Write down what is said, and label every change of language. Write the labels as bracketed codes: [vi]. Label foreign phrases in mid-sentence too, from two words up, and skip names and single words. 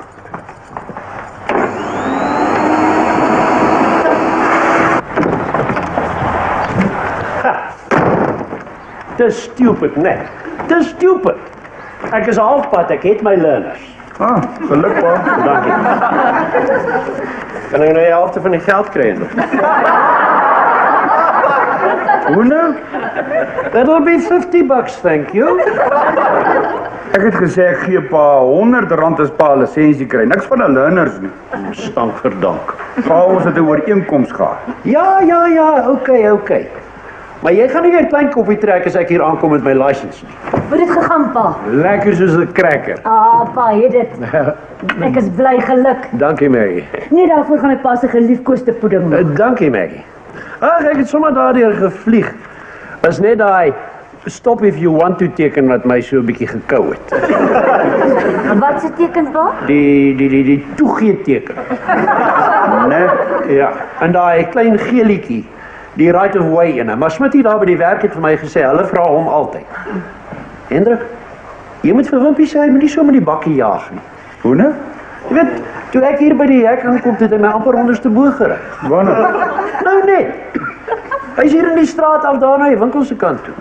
[af] Dis stupid, nee. Dis stupid. Ek is halfpad, ek het my learners. Geluk pa. Dankie. Kan ek nou die helfte van die geld kry? Hoe nou? [en] That'll be $50, thank you. [af] Ek het gesê ek gee pa R100 as pa 'n lisensie kry. Niks van 'n learners nie. Stank verdank. Pa, ons het 'n ooreenkoms gehad. Ja, OK. Maar jy gaan nie weer klein koppie trek as ek hier aankom met my license nie. Hoe het dit gegaan, pa? Lekker soos 'n cracker. Pa, het dit. Ek is bly geluk. Dankie, Maggie. Nee, daarvoor gaan ek pa se geliefkoeste pudding maak. Dankie, Maggie. Ag, ek het sommer daardeur gevlieg. Was net daai [en] stop if you want to [af] teken wat my so 'n bietjie gekou het. Wat se tekens, pa? Die toegee teken. Nee, ja. En daai klein geelietjie, die [en] right of way [af] ene. Maar Smitty daar by die werk het vir my gesê, hulle vra hom altyd. Hendrik, jy moet vir Wimpie sê, hy moet nie so met die bakkie jaag nie. Hoe nou? Jy weet, toe ek hier by die hek aankom, het hy my amper onderste bo gery. Wanneer? Nou net. Hy's hier in die straat af daar na die winkel se kant toe.